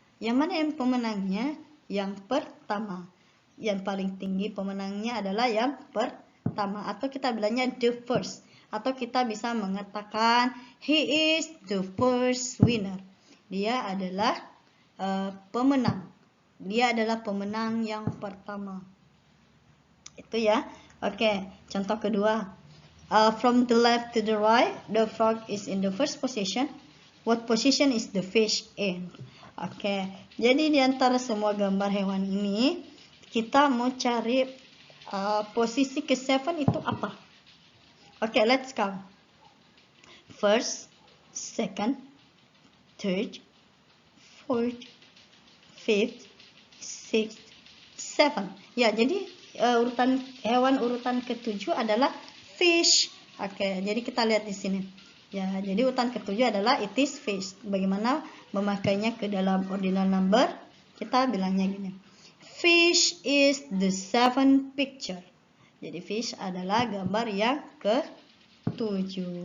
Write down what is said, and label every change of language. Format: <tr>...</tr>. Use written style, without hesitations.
<id>Yang mana yang pemenangnya? Yang pertama. Yang paling tinggi pemenangnya adalah yang pertama, atau kita bilangnya</id> <en>the first,</en> <id>atau kita bisa mengatakan</id> <en>he is the first winner.</en> <id>Dia adalah pemenang. Dia adalah pemenang yang pertama. Itu ya. Oke, contoh kedua.</id> <en>From the left to the right, the frog is in the first position. What position is the fish in?</en> <id>Oke, jadi di antara semua gambar hewan ini, kita mau cari posisi ke-7 itu apa?</id> <en>Oke, let's count. First, second, third, fourth, fifth, sixth, seventh.</en> <id>Ya, jadi urutan hewan urutan ke-7 adalah fish. Oke, jadi kita lihat di sini. Ya, jadi urutan ke-7 adalah</id> <en>it is fish.</en> <id>Bagaimana memakainya ke dalam ordinal number? Kita bilangnya gini.</id> <en>Fish is the 7th picture.</en> <id>Jadi fish adalah gambar yang ke-7.</id>